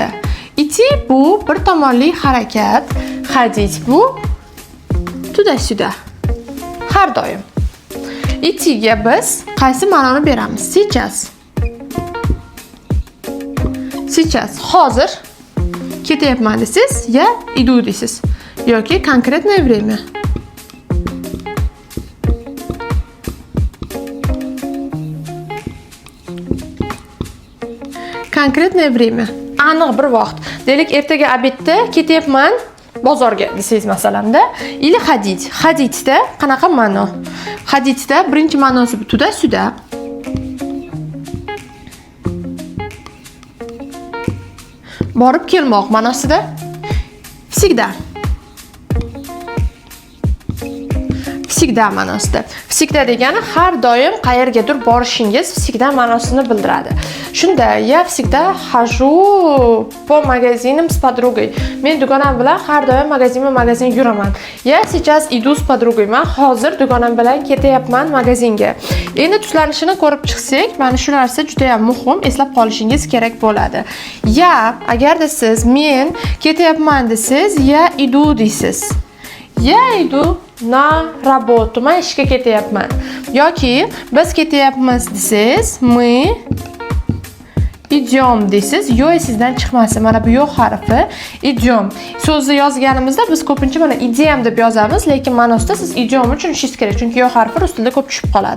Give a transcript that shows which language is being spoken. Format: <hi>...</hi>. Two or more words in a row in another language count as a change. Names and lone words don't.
<uz>Iti bu bir tomonli harakat, hadid bu tuda-suda. Har doim. Itiga biz qaysi ma'noni beramiz?</uz> <ru>Сейчас.</ru> <uz>Hozir ketyapman desiz,</uz> <ru>я иду</ru> <uz>desiz.</uz> <ru>Yoki конкретное время. Конкретное время.</ru> <uz>Aniq bir vaqt. Deylik, ertaga obedda ketyapman bozorga desangiz masalanda,</uz> <ru>или ходит.</ru> <uz>Hadidda qanaqa ma'no? Hadidda birinchi ma'nosi tuda-suda. Borib kelmoq ma'nosida. Всегда ma'nosida. Всегда degani har doim qayergadir borishingiz всегда ma'nosini bildiradi. Shunda,</uz> <ru>я всегда хожу по магазинам с подругой.</ru> <uz>Men dugonam bilan har doim magazin yuraman.</uz> <ru>Я сейчас иду с подругой.</ru> <uz>Men hozir dugonam bilan ketyapman magazinga. Endi tuslanishini ko'rib chiqsak, mana shu narsa juda ham muhim, eslab qolishingiz kerak bo'ladi. Ya, agarda siz men ketyapman desiz,</uz> <ru>я иду deysiz. Я иду na работу.</ru> <uz>Men ishga ketyapman. Yoki biz ketyapmiz desiz,</uz> <ru>мы идём</ru> <uz>deysiz. Yo sizdan chiqmasa, mana bu yo harfi idem. So'zni yozganimizda biz ko'pincha mana idem deb yozamiz, lekin ma'nosida siz idem uchun tushunishingiz kerak, chunki yo harfi rus tilida ko'p tushib qoladi.</uz>